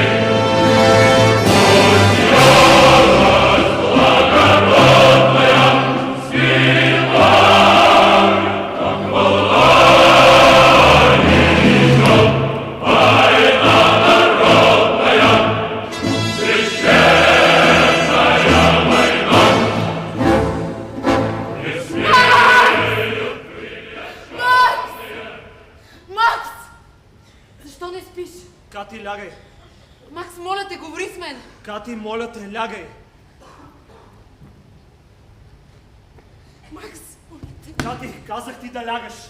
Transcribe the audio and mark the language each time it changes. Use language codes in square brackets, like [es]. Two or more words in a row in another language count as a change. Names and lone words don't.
[ru] Пусть ярость благородная силает, как полония, война народная, священная война. Не смеют [bg] Макс! Макс! Защо не спиш? Кати, лягай. Макс, моля те, говори с мен. Кати, моля те, лягай. Макс, моля те. Кати, казах ти да лягаш.